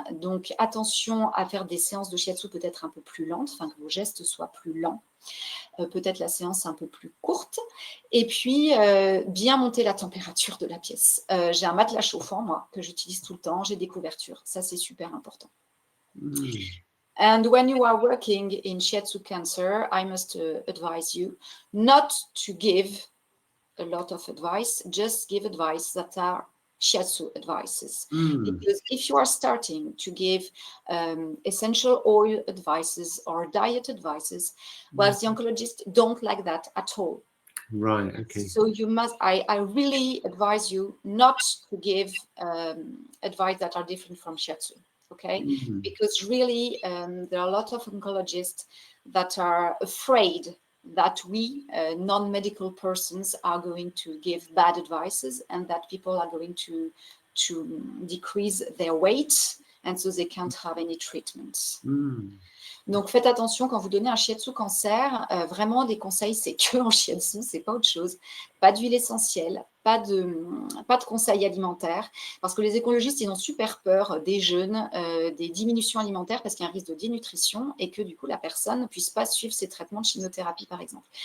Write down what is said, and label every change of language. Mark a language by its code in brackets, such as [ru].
[fr] Donc, attention à faire des séances de shiatsu peut-être un peu plus lentes, afin que vos gestes soient plus lents. Peut-être la séance un peu plus courte. Et puis, bien monter la température de la pièce. J'ai un matelas chauffant, moi, que j'utilise tout le temps. J'ai des couvertures. Ça, c'est super important. [en] And when you are working in shiatsu cancer, I must advise you not to give a lot of advice, just give advice that are shiatsu advices. Because if you are starting to give essential oil advices or diet advices, well, the oncologists don't like that at all. Right, okay. So you must, I really advise you not to give advice that are different from shiatsu. Okay, because really there are a lot of oncologists that are afraid that we non-medical persons are going to give bad advices and that people are going to decrease their weight and so they can't have any treatments. [fr] Donc faites attention quand vous donnez un shiatsu cancer, vraiment des conseils, c'est que en shiatsu, c'est pas autre chose. Pas d'huile essentielle, pas de conseils alimentaires, parce que les écologistes, ils ont super peur des jeûnes, des diminutions alimentaires, parce qu'il y a un risque de dénutrition et que du coup la personne ne puisse pas suivre ses traitements de chimiothérapie par exemple.